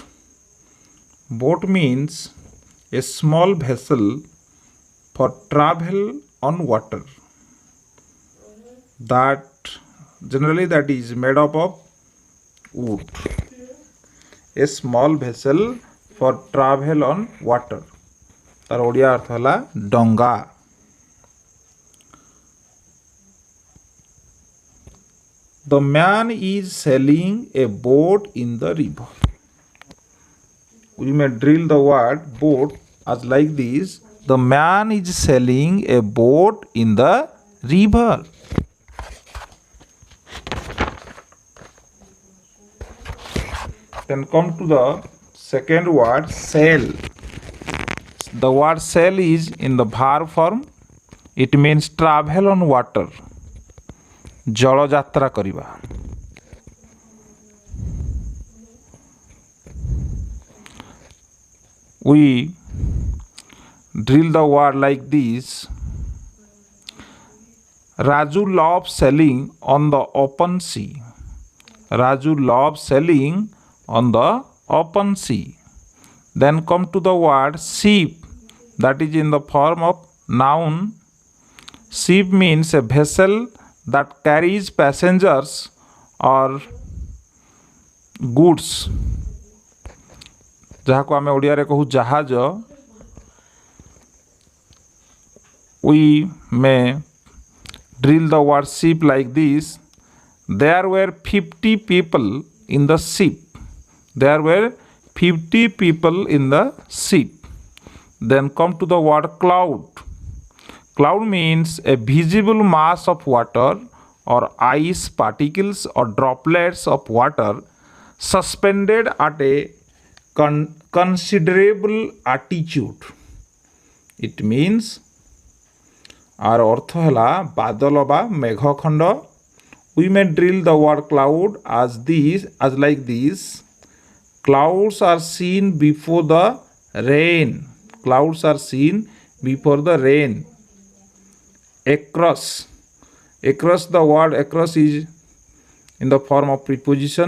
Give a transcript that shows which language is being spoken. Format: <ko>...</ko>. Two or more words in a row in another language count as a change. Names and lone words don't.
<en>Boat means a small vessel for travel on water. That generally that is made up of wood. A small vessel for travel on water.</en> <or>ତାର ଓଡ଼ିଆ ଅର୍ଥ ହେଲା ଡଙ୍ଗା.</or> <en>The man is sailing a boat in the river. We may drill the word boat as like this. The man is sailing a boat in the river. Then come to the second word, sail. The word sail is in the verb form. It means travel on water.</en> <or>ଜଳ ଯାତ୍ରା କରିବା.</or> <en>We drill the word like this. Raju loves sailing on the open sea. Raju loves sailing on the open sea. Then come to the word ship, that is in the form of noun. Ship means a vessel that carries passengers or goods.</en> <or>ଯାହାକୁ ଆମେ ଓଡ଼ିଆରେ କହୁ ଜାହାଜ.</or> <en>We may drill the word ship like this. There were 50 people in the ship. There were 50 people in the ship. Then come to the word cloud. Cloud means a visible mass of water or ice particles or droplets of water suspended at a considerable altitude. It means</en> <or>ଆର ଅର୍ଥ ହେ ବାଦଲ ବା ମେଘଖଣ୍ଡ.</or> <en>We may drill the word cloud as like this. Clouds are seen before the rain. Clouds are seen before the rain. Across. Across, the word across is in the form of preposition.</en>